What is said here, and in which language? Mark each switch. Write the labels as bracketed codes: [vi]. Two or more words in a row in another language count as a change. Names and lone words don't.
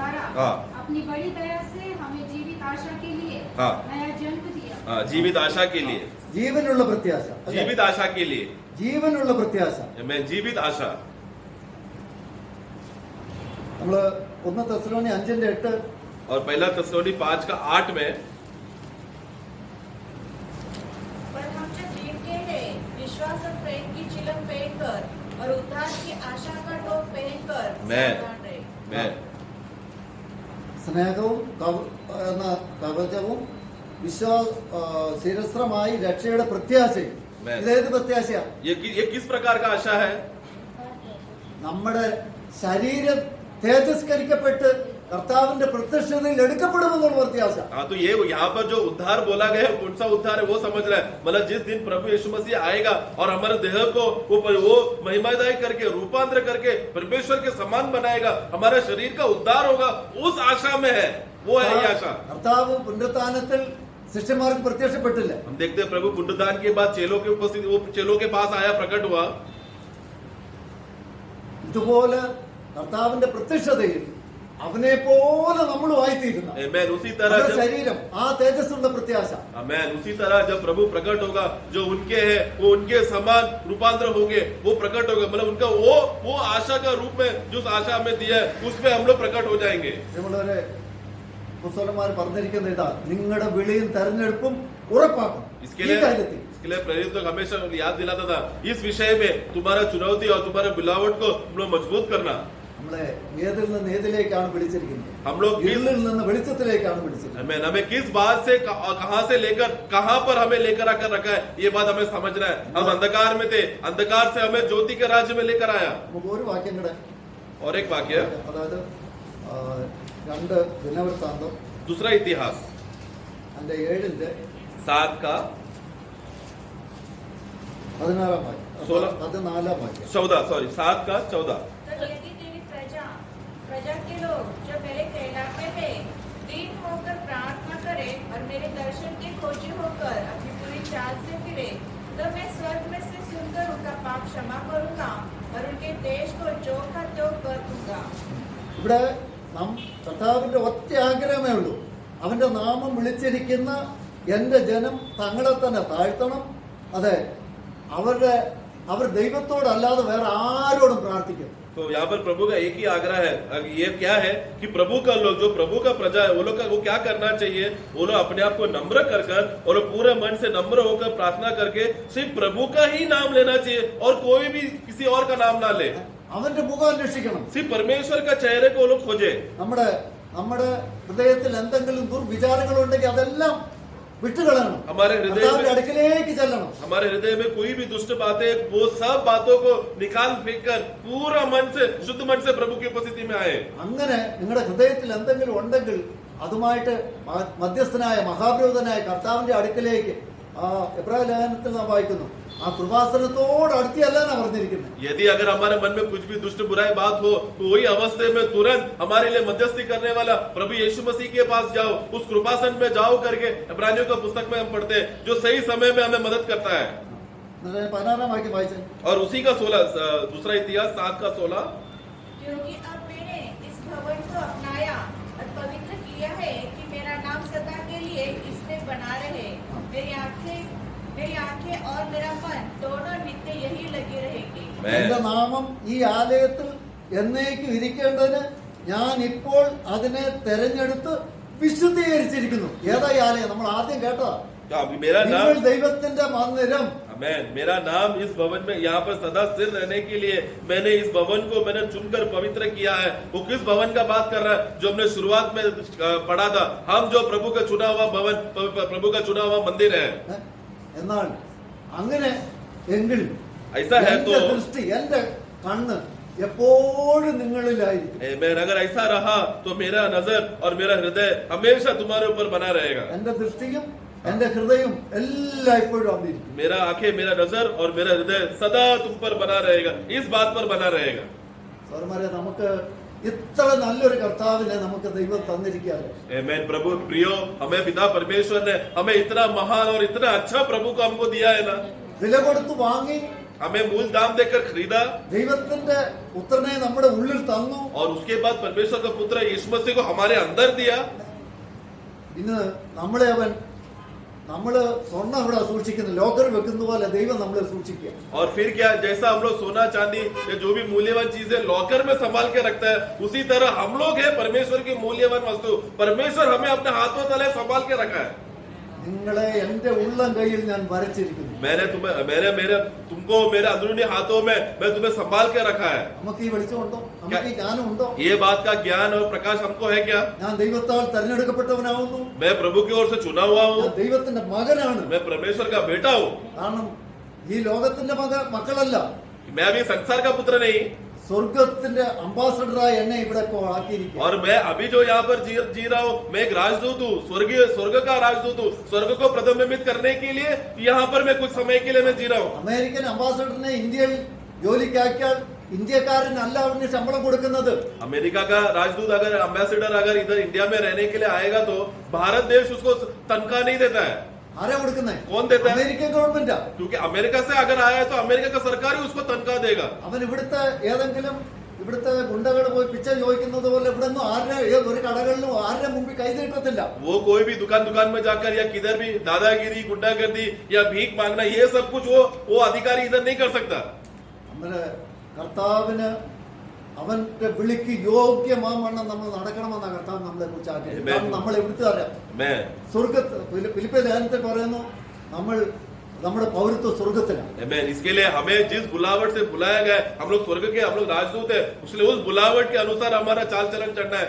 [hi] हाँ। अपनी बड़ी दया से हमें जीवित आशा के लिए हाँ। नया जन्म दिया। जीवित आशा के लिए, [ml] ജീവനുള്ള പ്രത്യാശ അല്ലേ? [hi] जीवित आशा के लिए, [ml] ജീവനുള്ള പ്രത്യാശ. [hi] मैं जीवित आशा. [ml] നമ്മള് 1 തെസ്സലോനി 5:8 [hi] और पहला तस्सलोनी 5:8 में, पर हम जब देखते हैं विश्वास और प्रेम की चिलम पहनकर और उद्धार की आशा का टोप पहनकर सावधान रहे। मैं [ml] സ്നേഹവും എന്ന കവചവും ശിരസ്ത്രമായി രക്ഷയുടെ പ്രത്യാശയും. ഇതേത് പ്രത്യാശയാ? [hi] ये किस प्रकार का आशा है? [ml] നമ്മുടെ ശരീരം തേജസ്കരിക്കപ്പെട്ട് കർത്താവിന്റെ പ്രത്യക്ഷതയിൽ എടുക്കപ്പെടുമെന്നുള്ള പ്രത്യാശ. [hi] हाँ, तो ये यहाँ पर जो उद्धार बोला गया है, कौन सा उद्धार है वो समझ रहा है. मतलब जिस दिन प्रभु यीशु मसीह आएगा और हमारे देह को वो महिमादायी करके रूपांतर करके परमेश्वर के समान बनाएगा, हमारा शरीर का उद्धार होगा, उस आशा में है. वो है ये आशा. [ml] കർത്താവ് പുനരുത്ഥാനത്തിൽ ശിഷ്യന്മാർക്ക് പ്രത്യക്ഷപ്പെട്ടില്ല. [hi] हम देखते हैं प्रभु पुनरुत्थान के बाद चेलों के उपस्थित, वो चेलों के पास आया, प्रकट हुआ. [ml] ഇതുപോലെ കർത്താവിന്റെ പ്രത്യക്ഷതയിൽ അവനെ പോലെ നമ്മളുമായിത്തീരുന്ന [hi] मैं उसी तरह [ml] നമ്മുടെ [hi] जब [ml] ശരീരം ആ തേജസ്സുള്ള പ്രത്യാശ. [hi] मैं उसी तरह जब प्रभु प्रकट होगा, जो उनके है वो उनके समान रूपांतर होंगे, वो प्रकट होगा. मतलब उनका वो आशा का रूप में जो आशा हमें दिया है उसमें हम लोग प्रकट हो जाएंगे. [ml] നമ്മളൊരു പുസ്തകന്മാർ പറഞ്ഞിരിക്കുന്ന ഇതാ, നിങ്ങളുടെ വിളിയും തെരഞ്ഞെടുപ്പും ഉറപ്പാക്കും [hi] इसके [ml] ഈ [hi] लिए [ml] കാര്യത്തിൽ. [hi] इसके लिए प्रेरित लोग हमेशा याद दिलाता था, इस विषय में तुम्हारा चुनौती और तुम्हारे बिलावट को हम लोग मजबूत करना. [ml] നമ്മളെ ഏതിൽ നിന്ന് ഏതിലേക്കാണ് വിളിച്ചിരിക്കുന്നത്? [hi] हम लोग [ml] ഇരുളിൽ നിന്ന് വെളിച്ചത്തിലേക്കാണ് വിളിച്ചിരിക്കുന്നത്. [hi] हमें किस बात से कहां से लेकर कहां पर हमें लेकर आकर रखा है, ये बात हमें समझना है. हम अंधकार में थे, अंधकार से हमें ज्योति के राज्य में लेकर आया. [ml] നമുക്ക് ഒരു വാക്യം കൂടെ, [hi] और एक वाक्य, [ml] അതായത് 2 ദിനവൃത്താന്തം [hi] दूसरा इतिहास [ml] അതിന്റെ 7ന്റെ [hi] 7 का [ml] 16 വാക്യം, 14 വാക്യം. [hi] 7 का 14. तब यदि तेरी प्रजा के लोग जो मेरे कहलाते हैं दीन होकर प्रार्थना करे और मेरे दर्शन के खोजी होकर अपनी पूरी चाल से फिरे, तो मैं स्वर्ग में से सुनकर उनका पाप क्षमा करूंगा और उनके देश को जो का त्यों कर दूंगा. [ml] ഇവിടെ കർത്താവിന്റെ ഒറ്റ ആഗ്രഹമേ ഉള്ളൂ, അവന്റെ നാമം വിളിച്ചിരിക്കുന്ന എന്റെ ജനം തങ്ങളെ തന്നെ താഴ്ത്തണം. അതെ, അവർ ദൈവത്തോടല്ലാതെ വേറെ ആരോടും പ്രാർത്ഥിക്കും. [hi] तो यहाँ पर प्रभु का एक ही आग्रह है. ये क्या है कि प्रभु का लोग, जो प्रभु का प्रजा है, वो क्या करना चाहिए? वो लोग अपने आप को नम्र कर और पूरे मन से नम्र होकर प्रार्थना करके सिर्फ प्रभु का ही नाम लेना चाहिए और कोई भी किसी और का नाम ना ले. [ml] അവന്റെ മുഖം അന്വേഷിക്കണം. [hi] सिर्फ परमेश्वर का चेहरे को वो लोग खोजे. [ml] നമ്മുടെ ഹൃദയത്തിൽ എന്തെങ്കിലും ദുർവിചാരങ്ങളുണ്ടെങ്കിൽ അതെല്ലാം വിട്ടുകളയണം. [hi] हमारे हृदय [ml] കർത്താവിന്റെ [hi] में [ml] അടുക്കിലേക്ക് ചെല്ലണം. [hi] हमारे हृदय में कोई भी दुष्ट बातें, वो सब बातों को निकाल फेंक कर पूरा मन से, शुद्ध मन से प्रभु की उपस्थिति में आए. [ml] അങ്ങനെ നിങ്ങളുടെ ഹൃദയത്തിൽ എന്തെങ്കിലും ഉണ്ടെങ്കിൽ അതുമായിട്ട് മധ്യസ്ഥനായ മഹാപുരോഹിതനായ കർത്താവിന്റെ അടുക്കിലേക്ക്, എബ്രായ ലേഖനത്തിൽ നാം വായിക്കുന്നു, ആ കൃപാസനത്തോട് അടുത്തിയല്ല പറഞ്ഞിരിക്കുന്നത്. [hi] यदि अगर हमारे मन में कुछ भी दुष्ट बुराई बात हो, तो वही अवस्था में तुरंत हमारे लिए मध्यस्थी करने वाला प्रभु यीशु मसीह के पास जाओ, उस कृपासन में जाओ करके इब्रानियों का पुस्तक में हम पढ़ते हैं, जो सही समय में हमें मदद करता है. [ml] 16 വാക്യം വായിച്ചേ. [hi] और उसी का 16, दूसरा इतिहास 7 का 16. क्योंकि अब मैंने इस भवन को अपनाया और पवित्र किया है कि मेरा नाम सदा के लिए इसमें बना रहे. मेरी आंखें और मेरा मन दोनों नित्य यही लगी रहेगी. [ml] എന്റെ നാമം ഈ ആലയത്തിൽ എന്നേക്കും ഇരിക്കേണ്ടതിന് ഞാൻ ഇപ്പോൾ അതിനെ തെരഞ്ഞെടുത്ത് വിശുദ്ധീകരിച്ചിരിക്കുന്നു. ഏതാ ഈ ആലയം? നമ്മൾ ആദ്യം കേട്ടതാ, [hi] मेरा [ml] നിങ്ങൾ [hi] नाम, [ml] ദൈവത്തിന്റെ മന്ദിരം. [hi] मेरा नाम इस भवन में यहाँ पर सदा स्थिर रहने के लिए मैंने इस भवन को मैंने चुनकर पवित्र किया है. वो किस भवन का बात कर रहा है? जो हमने शुरुआत में पढ़ा था, हम जो प्रभु का चुना हुआ भवन, प्रभु का चुना हुआ मंदिर है. [ml] എന്നാൽ അങ്ങനെ എങ്കിൽ [hi] ऐसा है [ml] എന്റെ [hi] तो [ml] ദൃഷ്ടി, എന്റെ കണ്ണ് എപ്പോഴും നിങ്ങളിലായിരിക്കും. [hi] अगर ऐसा रहा तो मेरा नजर और मेरा हृदय हमेशा तुम्हारे ऊपर बना रहेगा. [ml] എന്റെ ദൃഷ്ടിയും എന്റെ ഹൃദയവും എല്ലാം എപ്പോഴും അവിടെ ഇരിക്കും. [hi] मेरा आंखें, मेरा नजर और मेरा हृदय सदा तुम पर बना रहेगा, इस बात पर बना रहेगा. [ml] സഹോദരന്മാരെ, നമുക്ക് ഇത്ര നല്ലൊരു കർത്താവിനെ നമുക്ക് ദൈവം തന്നിരിക്കുകയാണ്. [hi] आमीन. प्रभु प्रियो, हमें पिता परमेश्वर ने हमें इतना महान और इतना अच्छा प्रभु को हमको दिया है ना. [ml] വില കൊടുത്ത് വാങ്ങി [hi] हमें मूल दाम देकर खरीदा [ml] ദൈവത്തിന്റെ പുത്രനെ നമ്മുടെ ഉള്ളിൽ തന്നു. [hi] और उसके बाद परमेश्वर का पुत्र यीशु मसीह को हमारे अंदर दिया. [ml] ഇന്ന് നമ്മളെ നമ്മള് സ്വർണ്ണം ഇവിടെ സൂക്ഷിക്കുന്ന ലോക്കർ വെക്കുന്ന പോലെ ദൈവം നമ്മളെ സൂക്ഷിക്കുക. [hi] और फिर क्या, जैसा हम लोग सोना चांदी या जो भी मूल्यवान चीजें लॉकर में संभाल के रखता है, उसी तरह हम लोग है परमेश्वर की मूल्यवान वस्तु. परमेश्वर हमें अपने हाथों तले संभाल के रखा है. [ml] നിങ്ങളെ എന്റെ ഉള്ളം കയ്യിൽ ഞാൻ വരച്ചിരിക്കുന്നു. [hi] तुमको मेरे अंदरूनी हाथों में मैं तुम्हें संभाल के रखा है. [ml] നമുക്ക് ഈ വെളിച്ചമുണ്ടോ? നമുക്ക് ഈ ജ്ഞാനമുണ്ടോ? [hi] ये बात का ज्ञान और प्रकाश हमको है क्या? [ml] ഞാൻ ദൈവത്താൽ തെരഞ്ഞെടുക്കപ്പെട്ടവനാവുന്നു. [hi] मैं प्रभु की ओर से चुना हुआ हूँ. [ml] ഞാൻ ദൈവത്തിന്റെ മകനാണ്. [hi] मैं परमेश्वर का बेटा हूँ. [ml] കാരണം ഈ ലോകത്തിന്റെ മക്കളല്ല, [hi] मैं अभी संसार का पुत्र नहीं, [ml] സ്വർഗത്തിന്റെ അംബാസഡറായി എന്നെ ഇവിടെ ഇപ്പോൾ ആക്കിയിരിക്കുക. [hi] और मैं अभी जो यहाँ पर जी रहा हूँ, मैं एक राजदूत हूँ, स्वर्ग का राजदूत हूँ. स्वर्ग को प्रतिबिंबित करने के लिए यहाँ पर मैं कुछ समय के लिए मैं जी रहा हूँ. [en] American ambassador [ml] ഇന്ത്യയിൽ ജോലിക്കാക്കിയാൽ ഇന്ത്യക്കാരനല്ല അവന് ശമ്പളം കൊടുക്കുന്നത്. [hi] अमेरिका का राजदूत अगर एम्बेसडर अगर इधर इंडिया में रहने के लिए आएगा तो भारत देश उसको तनख्वाह नहीं देता है. [ml] ആരാ കൊടുക്കുന്നത്? [hi] कौन देता है? [en] American government. [hi] क्योंकि अमेरिका से अगर आया है तो अमेरिका का सरकार ही उसको तनख्वाह देगा. [ml] അവൻ ഇവിടുത്തെ ഗുണ്ടകൾ പോയി പിച്ച ചോദിക്കുന്നത് പോലെ ഇവിടെ ഒന്നും ഒരു കടകളിലും ആരുടെ മുമ്പിൽ കൈ നീട്ടത്തില്ല. [hi] वो कोई भी दुकान में जाकर या किधर भी दादागिरी, गुंडागर्दी या भीख मांगना, ये सब कुछ वो अधिकारी इधर नहीं कर सकता. [ml] നമ്മുടെ കർത്താവിന് അവന്റെ വിളിക്ക് യോഗ്യമാവണ്ണം നമ്മൾ നടക്കണമെന്ന കർത്താവ് നമ്മളെ കുറിച്ച് ആഗ്രഹിക്കുന്നു. കാരണം നമ്മൾ എവിടുത്തെ അറിയാം, സ്വർഗത്ത് ഫിലിപ്പിയ ലേഖനത്തിൽ പറയുന്നു നമ്മുടെ പൗരത്വ സ്വർഗത്തിലാണ്. [hi] इसके लिए हमें जिस बुलावट से बुलाया गया है, हम लोग स्वर्ग के, हम लोग राजदूत है, इसलिए उस बुलावट के अनुसार हमारा चाल चलन चलना है.